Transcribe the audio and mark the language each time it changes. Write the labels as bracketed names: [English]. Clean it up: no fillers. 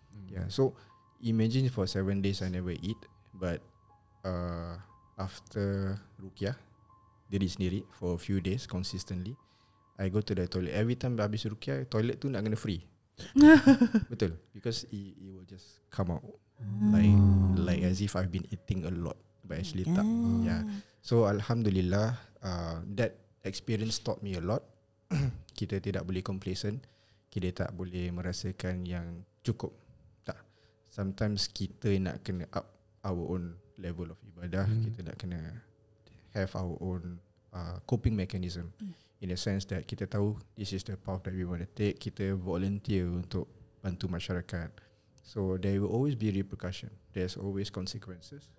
[English] Yeah, so imagine for 7 days I never eat, but after ruqyah [Malay] diri sendiri [English] for a few days consistently, I go to the toilet. Every time [Malay] habis [English] ruqyah, toilet [Malay] tu nak kena [English] free. Betul, because it will just come out like as if I've been eating a lot, but actually tak. Yeah. So alhamdulillah, that experience taught me a lot. [Malay] Kita tidak boleh complacent. Kita tak boleh merasakan yang cukup. [English] Tak. Sometimes [Malay] kita nak kena [English] up our own level of ibadah. [Malay] Kita nak kena [English] have our own coping mechanism. In a sense that [Malay] kita tahu [English] this is the path that we want to take. Kita volunteer [Malay] untuk bantu masyarakat. [English] So there will always be repercussion. There's always consequences.